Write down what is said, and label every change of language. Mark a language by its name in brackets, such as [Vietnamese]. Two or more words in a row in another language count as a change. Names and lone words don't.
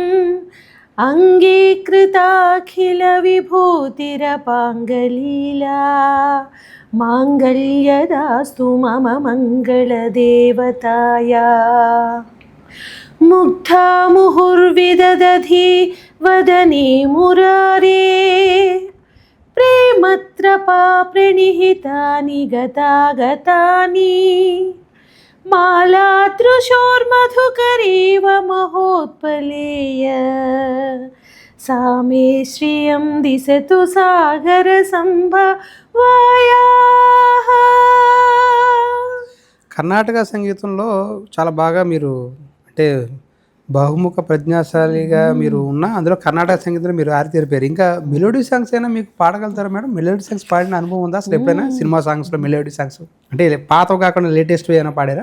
[Sanskrit] అంగీకృతాఖిల విభూతిరపాంగలీలా మాంగళ్యదాస్తు మమ మంగళదేవతాయా ముగ్ధా ముహుర్విదధి వదనే మురారే ప్రేమత్రపా ప్రణిహితాని గతాగతాని మాలాతృశోర్మధుకరీవ మహోత్పలేయ सा मे श्रियं दिशतु सागर संभवायाः. [Telugu] కర్ణాటక సంగీతంలో చాలా బాగా మీరు అంటే బహుముఖ ప్రజ్ఞాశాలిగా మీరు ఉన్న అందులో కర్ణాటక సంగీతంలో మీరు ఆరితేరిపోయారు. ఇంకా [English] melody songs [Telugu] అయినా మీకు పాడగలుగుతారా మేడం? [English] melody songs [Telugu] పాడిన అనుభవం ఉందా అసలు ఎప్పుడైనా? [English] cinema songslo melody songs [Telugu] అంటే పాతవి కాకుండా లేటెస్ట్ ఏమైనా పాడారా?